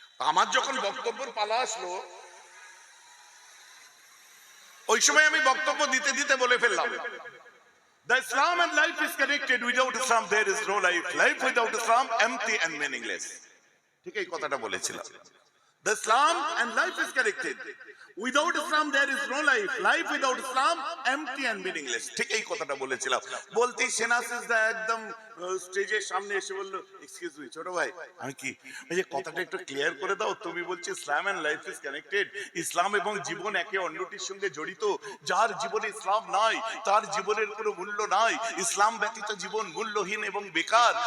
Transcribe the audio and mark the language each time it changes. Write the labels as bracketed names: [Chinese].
[Bangla] আমার যখন বক্তব্যের পালা আসলো, ওই সময় আমি বক্তব্য দিতে দিতে বলে ফেললাম, [English] The Islam and life is connected. Without Islam there is no life. Life without Islam empty and meaningless. [Bangla] ঠিক এই কথাটা বলেছিলাম। [English] The Islam and life is connected. Without Islam there is no life. Life without Islam empty and meaningless. [Bangla] ঠিক এই কথাটা বলেছিলাম। বলতেই সেনাসিসদা একদম স্টেজের সামনে এসে বলল, [English] excuse me [Bangla] ছোট ভাই, আমি কি এই যে কথাটা একটু ক্লিয়ার করে দাও, তুমি বলছো [English] Islam and life is connected, [Bangla] ইসলাম এবং জীবন একে অন্যটির সঙ্গে জড়িত, যার জীবনে ইসলাম নাই তার জীবনের কোনো মূল্য নাই, ইসলাম ব্যতীত জীবন মূল্যহীন এবং বেকার।